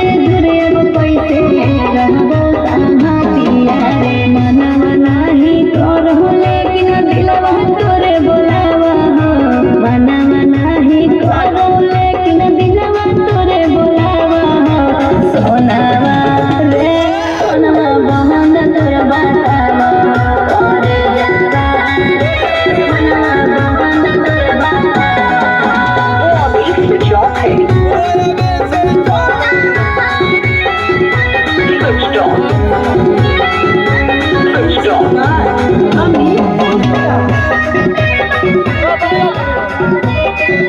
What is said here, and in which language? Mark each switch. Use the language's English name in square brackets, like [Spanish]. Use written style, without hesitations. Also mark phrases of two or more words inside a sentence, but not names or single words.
[Bhojpuri] दूर अब कैसे रहबो संगतिया रे मनवा नाही करहु लेकिन दिलवा तोरे बोलावा मनवा नाही करहु लेकिन दिलवा तोरे बोलावा सोनावा रे सोनावा बहन तोर बतावा तोरे जावा सोनावा बहन तोर बतावा [English] Please switch off है switched on switched on